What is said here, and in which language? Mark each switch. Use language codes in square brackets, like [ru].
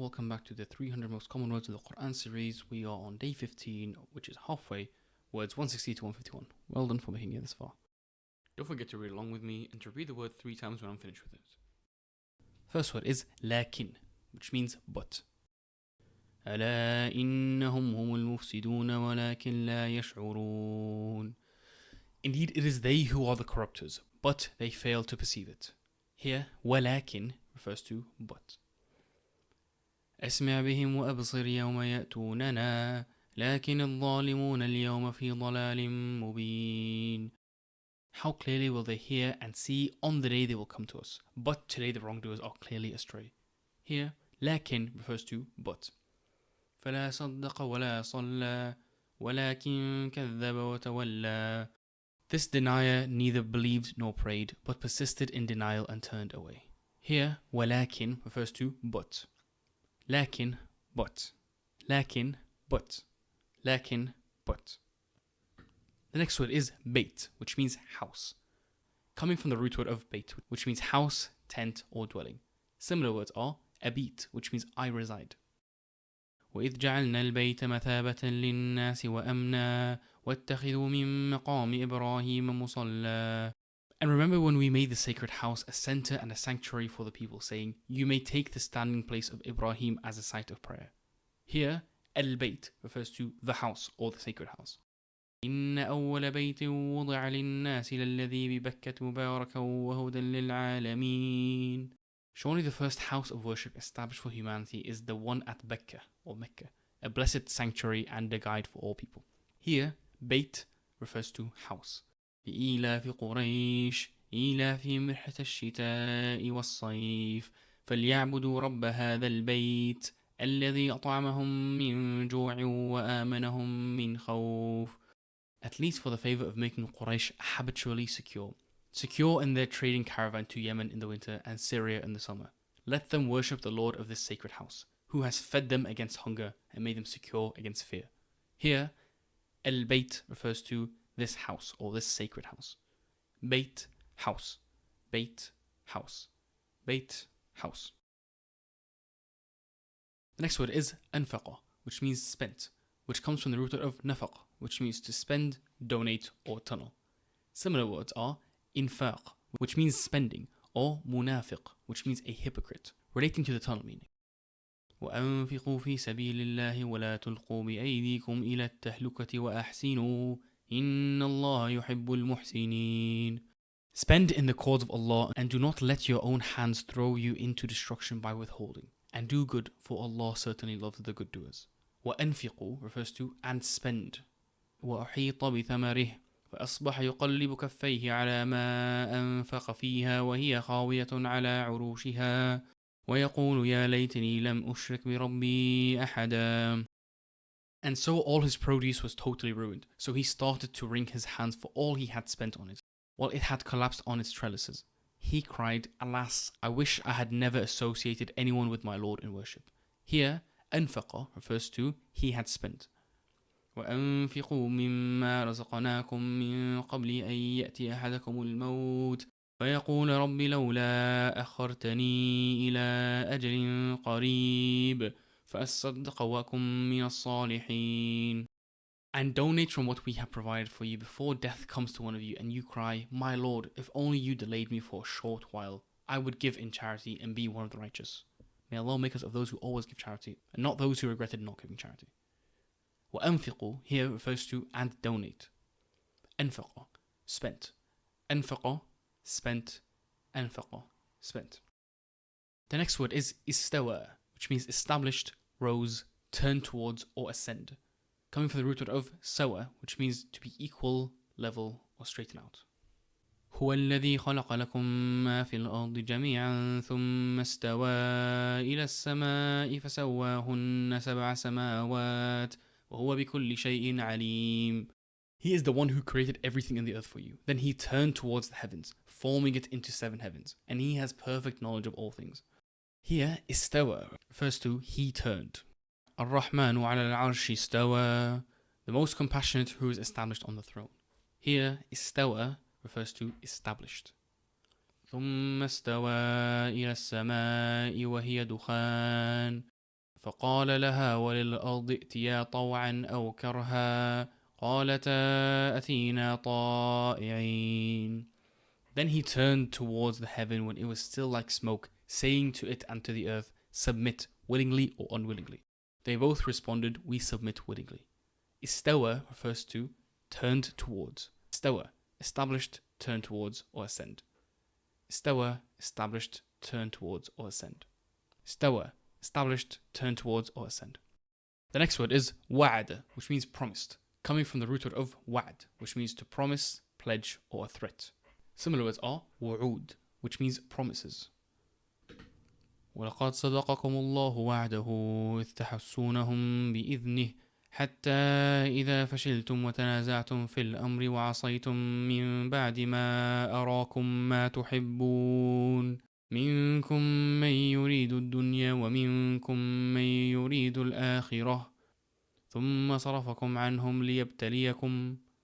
[en] Welcome back to the 300 most common words of the Quran series. We are on day 15, which is halfway, words 160 to 151. Well done for making it this far. Don't forget to read along with me and to read the word 3 times when I'm finished with it. First word is laakin, which means but. [ar] ألا إنهم هم المفسدون ولكن لا يشعرون. [en] Indeed, it is they who are the corrupters, but they fail to perceive it. Here, ولكن refers to but. [ar] أسمع بهم وأبصر يوم يأتوننا لكن الظالمون اليوم في ضلال مبين. [en] How clearly will they hear and see on the day they will come to us, but today the wrongdoers are clearly astray. Here, لكن refers to but. [ar] فلا صدق ولا صلى ولكن كذب وتولى. [en] This denier neither believed nor prayed, but persisted in denial and turned away. Here, ولكن refers to but. لكن, but. لكن, but. لكن, but. The next word is bait, which means house. Coming from the root word of bait, which means house, tent, or dwelling. Similar words are abit, which means I reside. [ar] وإذ جعلنا البيت مثابة للناس وأمنا واتخذوا من مقام إبراهيم مصلى. [en] And remember when we made the sacred house a center and a sanctuary for the people, saying, you may take the standing place of Ibrahim as a site of prayer. Here, al-bayt refers to the house or the sacred house. [ar] إن أول بيت وضع للناس للذي ببكة مباركا وهدى للعالمين. [en] Surely the first house of worship established for humanity is the one at Becca or Mecca, a blessed sanctuary and a guide for all people. Here, Bayt refers to house. [ar] لإيلاف قريش إيلافهم رحلة الشتاء والصيف فليعبدوا رب هذا البيت الذي أطعمهم من جوع وآمنهم من خوف. [en] At least for the favor of making Quraysh habitually secure in their trading caravan to Yemen in the winter and Syria in the summer. Let them worship the Lord of this sacred house, who has fed them against hunger and made them secure against fear. Here, al-bayt refers to this house or this sacred house. Bayt, house. Bayt, house. Bayt, house. The next word is anfaqa, which means spent, which comes from the root of nafaq, which means to spend, donate, or tunnel. Similar words are infaq, which means spending, or munafiq, which means a hypocrite, relating to the tunnel meaning. [ar] وأنفقوا في سبيل الله ولا تلقوا بأيديكم إلى التهلكة وأحسنوا إن الله يحب المحسنين. [en] Spend in the cause of Allah and do not let your own hands throw you into destruction by withholding, and do good, for Allah certainly loves the good doers. وأنفقوا refers to and spend. [ar] وأحيط بثمره فأصبح يقلب كفيه على ما أنفق فيها وهي خاوية على عروشها ويقول يا ليتني لم أشرك بربي أحدا. [en] And so all his produce was totally ruined, so he started to wring his hands for all he had spent on it, while it had collapsed on its trellises. He cried, alas, I wish I had never associated anyone with my Lord in worship. Here, أنفق refers to he had spent. [ar] وأنفقوا مما رزقناكم من قبل أن يأتي أحدكم الموت فيقول رب لولا أخرتني إلى أجل قريب فأصدق وأكن من الصالحين. [en] And donate from what we have provided for you before death comes to one of you and you cry, my Lord, if only you delayed me for a short while, I would give in charity and be one of the righteous. May Allah make us of those who always give charity and not those who regretted not giving charity. وأنفقوا here refers to and donate. أنفق, spent. أنفق, spent. أنفق, spent. The next word is istawa, which means established, rose, turn towards, or ascend. Coming from the root word of sawa, which means to be equal, level, or straighten out. [ar] هو الذي خلق لكم ما في الأرض جميعا ثم استوى إلى السماء فسواهن سبع سماوات وهو بكل شيء عليم. [en] He is the one who created everything in the earth for you. Then he turned towards the heavens, forming it into 7 heavens, and he has perfect knowledge of all things. Here, istawa refers to he turned. [ar] الرحمن على العرش استوى, [en] the most compassionate who is established on the throne. Here, istawa refers to established. [ar] ثم استوى إلى السماء وهي دخان فقال لها وللأرض ائتيا طوعا أو كرها قالتا أتينا طائعين. [en] Then he turned towards the heaven when it was still like smoke, saying to it and to the earth, submit, willingly or unwillingly. They both responded, we submit willingly. Istawa refers to turned towards. Istawa, established, turn towards or ascend. Istawa, established, turn towards or ascend. Istawa, established, turn towards or ascend. The next word is wa'ada, which means promised, coming from the root word of wa'ad, which means to promise, pledge or a threat. Similar words are wu'ud, which means promises. [ar] وَلَقَدْ صَدَقَكُمُ اللَّهُ وَعْدَهُ إِذْ تَحُسُّونَهُم بِإِذْنِهِ حتى إذا فشلتم وتنازعتم في الأمر وعصيتم من بعد ما أراكم ما تحبون منكم من يريد الدنيا ومنكم من يريد الآخرة ثم صرفكم عنهم ليبتليكم.